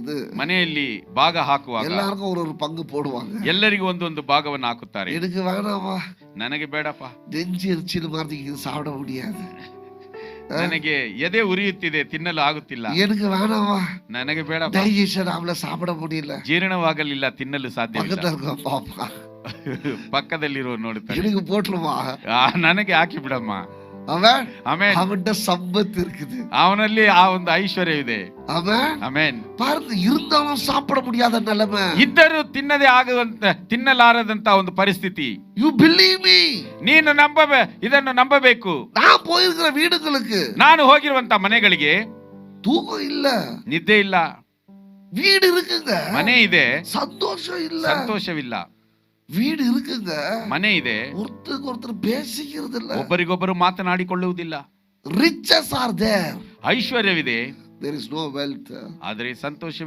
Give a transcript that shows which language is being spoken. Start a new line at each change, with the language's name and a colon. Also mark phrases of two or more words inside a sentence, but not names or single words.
Tamil: போது
Kannada: ಮನೆಯಲ್ಲಿ ಭಾಗ ಹಾಕುವಾಗ
Tamil: எல்லாருக்கும் ஒரு பங்கு போடுவாங்க.
Kannada: ಎಲ್ಲರಿಗೂ ಒಂದೊಂದು ಭಾಗವನ್ನು ಹಾಕುತ್ತಾರೆ.
Tamil: எனக்கு வேணாமா,
Kannada: ನನಗೆ ಬೇಡಪ್ಪ,
Tamil: நெஞ்சு எரிச்சல் மாதிரி இது சாப்பிட முடியாது.
Kannada: ನನಗೆ ಎದೆ ಉರಿಯುತ್ತಿದೆ, ತಿನ್ನಲು ಆಗುತ್ತಿಲ್ಲ.
Tamil: எனக்கு வேணாமா,
Kannada: ನನಗೆ ಬೇಡಪ್ಪ,
Tamil: டைஜஷன் ஆகல, சாப்பிட முடியல.
Kannada: ಜೀರ್ಣವಾಗಲಿಲ್ಲ, ತಿನ್ನಲು ಸಾಧ್ಯವಿಲ್ಲ.
Tamil: பக்கத்துல இருக்க பாப்பா,
Kannada: ಪಕ್ಕದಲ್ಲಿರೋ ನೋಡುತ್ತಾರೆ,
Tamil: எனக்கு போட்டுருமா,
Kannada: ನನಗೆ ಹಾಕಿ ಬಿಡಮ್ಮ.
Tamil: அவன்
Kannada: ಆಮೆನ್.
Tamil: அவன்கிட்ட சம்பத்து இருக்குது,
Kannada: ಅವನಲ್ಲಿ ಆ ಒಂದು ಐಶ್ವರ್ಯವಿದೆ.
Tamil: அவன்
Kannada: ಆಮೆನ್.
Tamil: பாருங்க, இருந்தாலும் சாப்பிட முடியாத நிலைமை.
Kannada: ಇದ್ದರೂ ತಿನ್ನದೆ ಆಗುವಂತ, ತಿನ್ನಲಾರದಂತ ಒಂದು ಪರಿಸ್ಥಿತಿ.
English: You believe me?
Kannada: ನೀನು ಇದನ್ನು ನಂಬಬೇಕು.
Tamil: நான் போயிருக்கிற வீடுகளுக்கு,
Kannada: ನಾನು ಹೋಗಿರುವಂತ ಮನೆಗಳಿಗೆ
Tamil: தூக்கம் இல்ல,
Kannada: ನಿದ್ದೆ ಇಲ್ಲ.
Tamil: வீடு இருக்குங்க,
Kannada: ಮನೆ ಇದೆ,
Tamil: சந்தோஷம் இல்ல.
Kannada: ಸಂತೋಷವಿಲ್ಲ.
Tamil: வீடு இருக்குங்க,
Kannada: ಮನೆ ಇದೆ,
Tamil: ஒருத்தருக்கு ஒருத்தர் பேசிக்கிறது இல்ல.
Kannada: ಒಬ್ಬರಿಗೊಬ್ಬರು ಮಾತನಾಡಿಕೊಳ್ಳುವುದಿಲ್ಲ.
English: Riches are there,
Kannada: ಐಶ್ವರ್ಯವಿದೆ,
English: there is no wealth.
Kannada: ಆದರೆ ಸಂತೋಷ